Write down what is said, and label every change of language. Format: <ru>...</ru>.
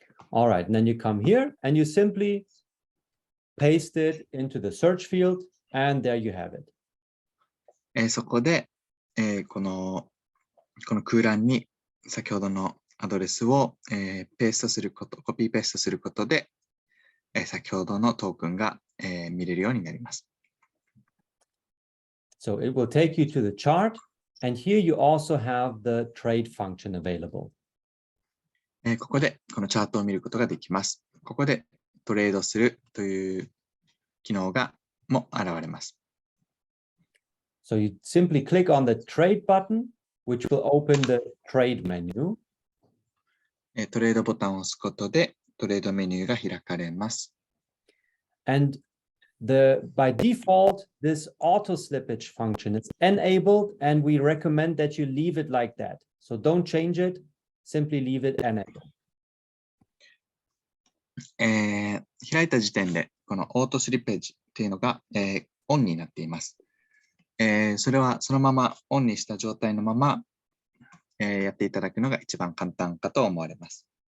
<en>All right, and then you come here and you simply paste it into the search field, and there you have it.</en> <ja>そこで、この空欄に先ほどのアドレスを、コピーペーストすることで、先ほどのトークンが、見れるようになります。</ja> <en>So it will take you to the chart, and here you also have the trade function available.</en> <ja>ここでこのチャートを見ることができます。ここでトレードするという機能も現れます。</ja> <en>So you simply click on the trade button, which will open the trade menu.</en> <ja>トレードボタンを押すことでトレードメニューが開かれます。</ja> <en>And by default, this auto slippage function is enabled, and we recommend that you leave it like that. So don't change it, simply leave it enabled.</en> <ja>開いた時点で、このオートスリッページっていうのが、オンになっています。それはそのままオンにした状態のまま、やっていただくのが一番簡単かと思われます。</ja>